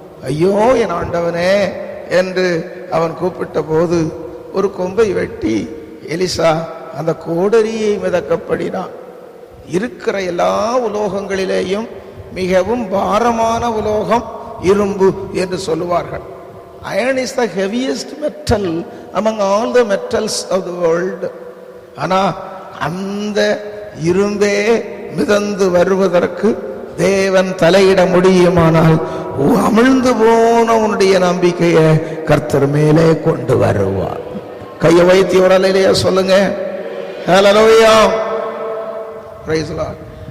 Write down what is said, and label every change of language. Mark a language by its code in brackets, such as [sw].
[ta] ஐயோ என் ஆண்டவனே என்று அவன் கூப்பிட்ட போது ஒரு கொம்பை வெட்டி எலிசா அந்த கோடரியை மிதக்கப்படினான். இருக்கிற எல்லா உலோகங்களிலேயும் மிகவும் பாரமான உலோகம் இரும்பு என்று சொல்லுவார்கள். [en] Iron is the heaviest metal among all the metals of the world. [ta] ஆனா அந்த இரும்பே மிதந்து வருவதற்கு தேவன் தலையிட முடியுமானால் அமிழ்ந்து போன உன்னுடைய நம்பிக்கையை கர்த்தர் மேலே கொண்டு வருவார். கையை வைத்து ஒரு அல்லேலூயா சொல்லுங்க. ஹல்லேலூயா. [en] Praise the lord.